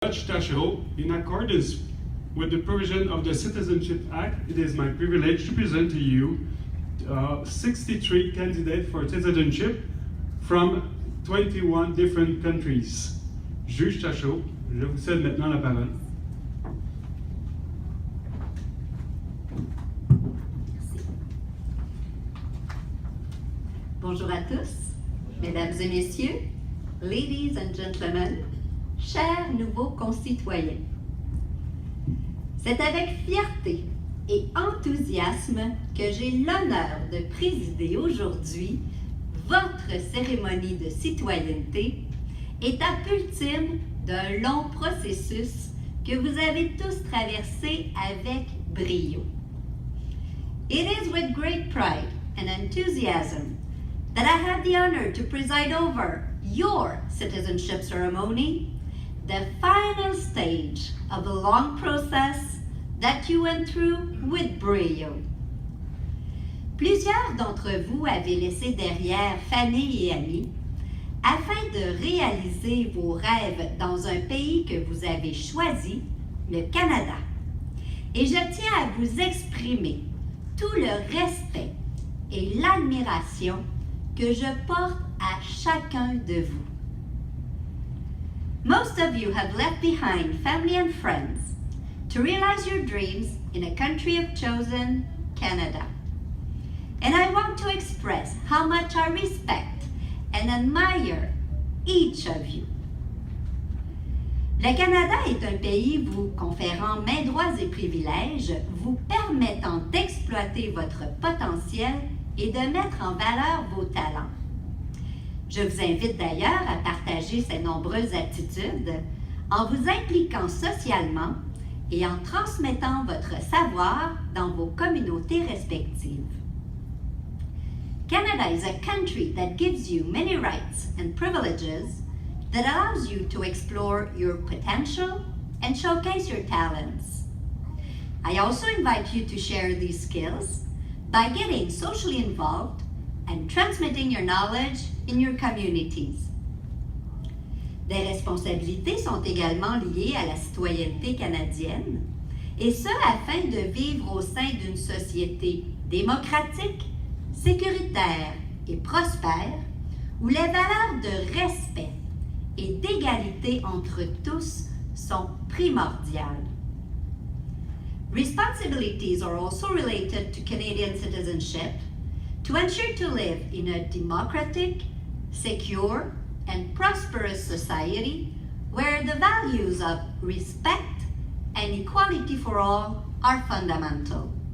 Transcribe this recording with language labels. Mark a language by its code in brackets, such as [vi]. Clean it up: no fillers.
[en] Judge Tachereau, in accordance with the provision of the Citizenship Act, it is my privilege to present to you 63 candidates for citizenship from 21 different countries. [fr] Juge Tachereau, je vous cède maintenant la parole. Bonjour à tous, mesdames et messieurs, [en] ladies and gentlemen, [fr] chers nouveaux concitoyens. C'est avec fierté et enthousiasme que j'ai l'honneur de présider aujourd'hui votre cérémonie de citoyenneté, étape ultime d'un long processus que vous avez tous traversé avec brio. [en] It is with great pride and enthusiasm that I have the honor to preside over your citizenship ceremony, the final stage of the long process that you went through with brio. [fr] Plusieurs d'entre vous avaient laissé derrière famille et amis afin de réaliser vos rêves dans un pays que vous avez choisi, le Canada. Et je tiens à vous exprimer tout le respect et l'admiration que je porte à chacun de vous. [en] Most of you have left behind family and friends to realize your dreams in a country you've chosen, Canada. And I want to express how much I respect and admire each of you. [fr] Le Canada est un pays vous conférant maints droits et privilèges, vous permettant d'exploiter votre potentiel et de mettre en valeur vos talents. Je vous invite d'ailleurs à partager ces nombreuses attitudes en vous impliquant socialement et en transmettant votre savoir dans vos communautés respectives. [en] Canada is a country that gives you many rights and privileges that allows you to explore your potential and showcase your talents. I also invite you to share these skills by getting socially involved and transmitting your knowledge in your communities. [fr] Des responsabilités sont également liées à la citoyenneté canadienne, et ce afin de vivre au sein d'une société démocratique, sécuritaire et prospère, où les valeurs de respect et d'égalité entre tous sont primordiales. [en] Responsibilities are also related to Canadian citizenship to ensure to live in a democratic, secure, and prosperous society where the values of respect and equality for all are fundamental.